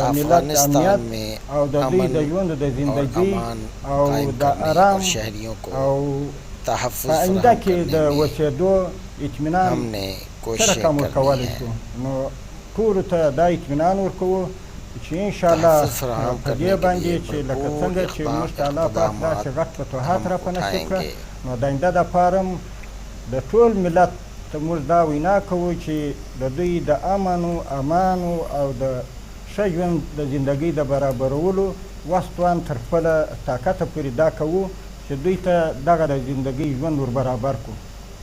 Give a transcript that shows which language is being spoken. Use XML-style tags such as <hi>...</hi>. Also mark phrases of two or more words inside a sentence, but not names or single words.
<ur>افغانستان میں امن اور امان قائم کرنے اور شہریوں کو تحفظ فراہم کرنے میں ہم نے کوششیں کرنی ہیں. تحفظ فراہم کرنے کے لیے بھرپور اقدامات ہم اٹھائیں گے.</ur> <ps>موږ دا وینا کوو چې د دوی د امنو امانو او د ښه ژوند د زندګۍ د برابرولو وس توان تر خپله طاقته پورې دا کوو چې دوی ته دغه د زندګۍ ژوند ور برابر کړو.</ps>